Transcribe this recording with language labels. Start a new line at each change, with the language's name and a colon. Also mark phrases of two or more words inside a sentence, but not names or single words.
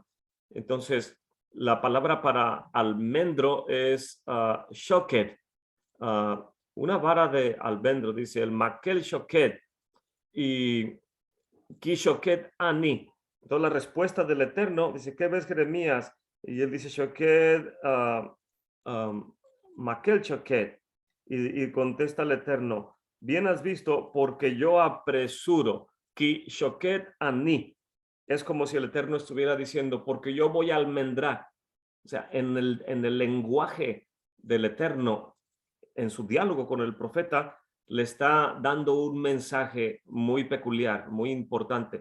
Spanish: Entonces, la palabra para almendro es shoket. Una vara de almendro, dice el
Hebrew: מקל שקד
Spanish: y
Hebrew: כי שוקד אני.
Spanish: Entonces la respuesta del Eterno dice, ¿qué ves, Jeremías? Y él dice,
Hebrew: שקד מקל שקד.
Spanish: Y contesta el Eterno, bien has visto, porque yo apresuro,
Hebrew: כי שוקד אני.
Spanish: Es como si el Eterno estuviera diciendo, porque yo voy a almendrar. O sea, en el lenguaje del Eterno, en su diálogo con el profeta, le está dando un mensaje muy peculiar, muy importante.